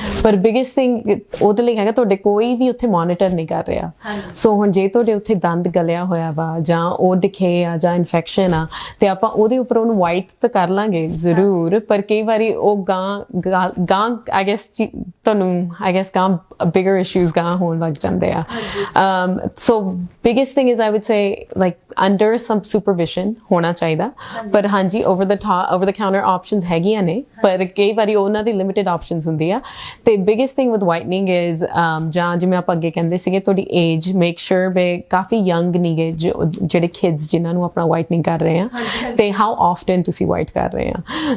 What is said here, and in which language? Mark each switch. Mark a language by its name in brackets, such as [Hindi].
[Punjabi] ਪਰ biggest thing ਉਹਦੇ ਲਈ ਹੈਗਾ ਤੁਹਾਡੇ ਕੋਈ ਵੀ ਉੱਥੇ ਮੋਨੀਟਰ ਨਹੀਂ ਕਰ ਰਿਹਾ। ਸੋ ਹੁਣ ਜੇ ਤੁਹਾਡੇ ਉੱਥੇ ਦੰਦ ਗਲਿਆ ਹੋਇਆ ਵਾ ਜਾਂ ਉਹ ਡਿਕੇ ਆ ਜਾਂ ਇਨਫੈਕਸ਼ਨ ਆ, ਤੇ ਆਪਾਂ ਉਹਦੇ ਉੱਪਰ ਉਹਨੂੰ ਵਾਈਟ ਤਾਂ ਕਰ ਲਾਂਗੇ ਜ਼ਰੂਰ, ਪਰ ਕਈ ਵਾਰੀ ਉਹ ਗਾਂ ਆਈ ਗੈਸ ਤੁਹਾਨੂੰ ਗਾਂ bigger issues ਗਾਂ ਹੋਣ ਲੱਗ ਜਾਂਦੇ ਆ। [English] So biggest thing is I would say like under some supervision [Punjabi] ਹੋਣਾ ਚਾਹੀਦਾ। ਪਰ ਹਾਂਜੀ [English] over the counter options [Punjabi] ਹੈਗੀਆਂ ਨੇ, ਪਰ ਕਈ ਵਾਰੀ ਉਹਨਾਂ ਦੀ [English] limited options [Punjabi] ਹੁੰਦੀ ਆ। ਤੇ [English] biggest thing with whitening is [Punjabi] ਜਾਂ ਜਿਵੇਂ ਆਪਾਂ ਅੱਗੇ ਕਹਿੰਦੇ ਸੀਗੇ ਤੁਹਾਡੀ age make sure ਵੀ ਕਾਫੀ young ਨਹੀਂਗੇ ਜਿਹੜੇ kids ਜਿਨ੍ਹਾਂ ਨੂੰ ਆਪਣਾ whitening ਕਰ ਰਹੇ ਆ, ਤੇ [English] how often [Punjabi] ਤੁਸੀਂ white ਕਰ ਰਹੇ ਆ।